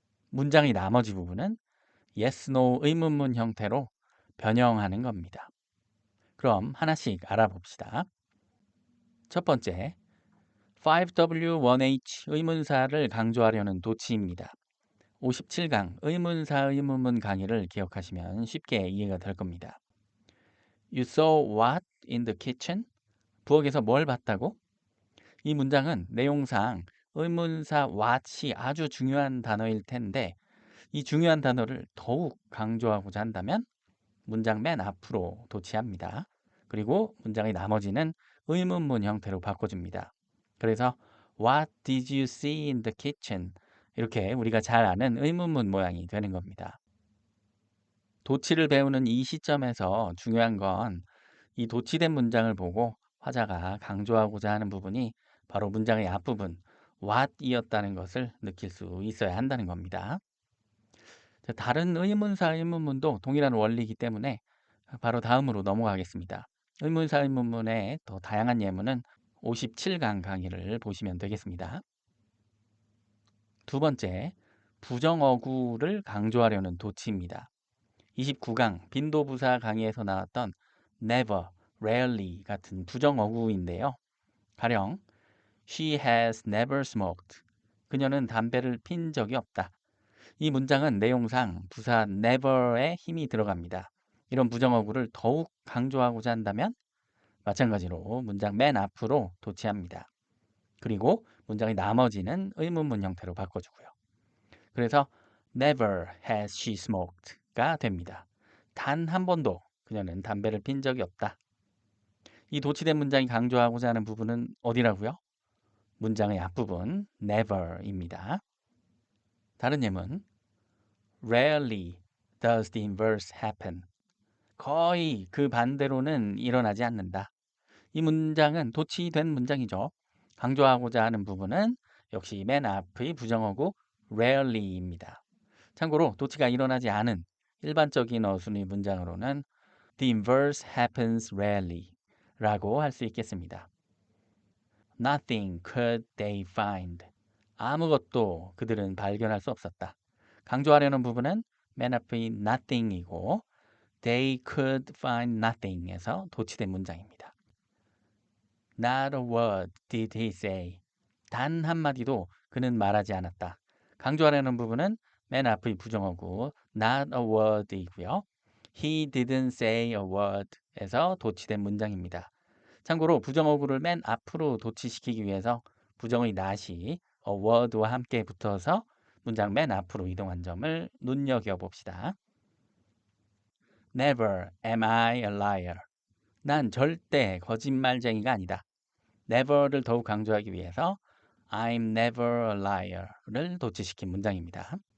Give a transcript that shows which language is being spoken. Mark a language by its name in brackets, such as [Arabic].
[Korean] 문장의 나머지 부분은 yes, no 의문문 형태로 변형하는 겁니다. 그럼 하나씩 알아봅시다. 첫 번째, 5W1H 의문사를 강조하려는 도치입니다. 57강 의문사 의문문 강의를 기억하시면 쉽게 이해가 될 겁니다. [English] You saw what in the kitchen? [Korean] 부엌에서 뭘 봤다고? 이 문장은 내용상 의문사 what이 아주 중요한 단어일 텐데 이 중요한 단어를 더욱 강조하고자 한다면 문장 맨 앞으로 도치합니다. 그리고 문장의 나머지는 의문문 형태로 바꿔줍니다. 그래서 [English] What did you see in the kitchen? [Korean] 이렇게 우리가 잘 아는 의문문 모양이 되는 겁니다. 도치를 배우는 이 시점에서 중요한 건 이 도치된 문장을 보고 화자가 강조하고자 하는 부분이 바로 문장의 앞부분 what이었다는 것을 느낄 수 있어야 한다는 겁니다. 다른 의문사 의문문도 동일한 원리이기 때문에 바로 다음으로 넘어가겠습니다. 의문사 의문문의 더 다양한 예문은 57강 강의를 보시면 되겠습니다. 두 번째, 부정어구를 강조하려는 도치입니다. 29강 빈도부사 강의에서 나왔던 never, rarely 같은 부정어구인데요. 가령 [English] She has never smoked. [Korean] 그녀는 담배를 핀 적이 없다. 이 문장은 내용상 부사 never에 힘이 들어갑니다. 이런 부정어구를 더욱 강조하고자 한다면 마찬가지로 문장 맨 앞으로 도치합니다. 그리고 문장의 나머지는 의문문 형태로 바꿔주고요. 그래서 [English] never has she smoked [Korean] 가 됩니다. 단 한 번도 그녀는 담배를 핀 적이 없다. 이 도치된 문장이 강조하고자 하는 부분은 어디라고요? 문장의 앞부분 never입니다. 다른 예문 [English] Rarely does the inverse happen. [Korean] 거의 그 반대로는 일어나지 않는다. 이 문장은 도치된 문장이죠. 강조하고자 하는 부분은 역시 맨 앞의 부정어구 rarely입니다. 참고로 도치가 일어나지 않은 일반적인 어순의 문장으로는 [English] the inverse happens rarely [Korean] 라고 할 수 있겠습니다. [English] Nothing could they find. [Korean] 아무것도 그들은 발견할 수 없었다. 강조하려는 부분은 맨 앞의 nothing이고 [English] they could find nothing [Korean] 에서 도치된 문장입니다. [English] Not a word did he say. [Korean] 단 한마디도 그는 말하지 않았다. 강조하려는 부분은 맨 앞의 부정어구 [English] not a word [Korean] 이고요. [English] He didn't say a word에서 [Korean] 도치된 문장입니다. 참고로 부정어구를 맨 앞으로 도치시키기 위해서 부정의 not이 a word와 함께 붙어서 문장 맨 앞으로 이동한 점을 눈여겨봅시다. [English] Never am I a liar. [Korean] 난 절대 거짓말쟁이가 아니다. never를 더욱 강조하기 위해서 [English] I'm never a liar [Korean] 를 도치시킨 문장입니다.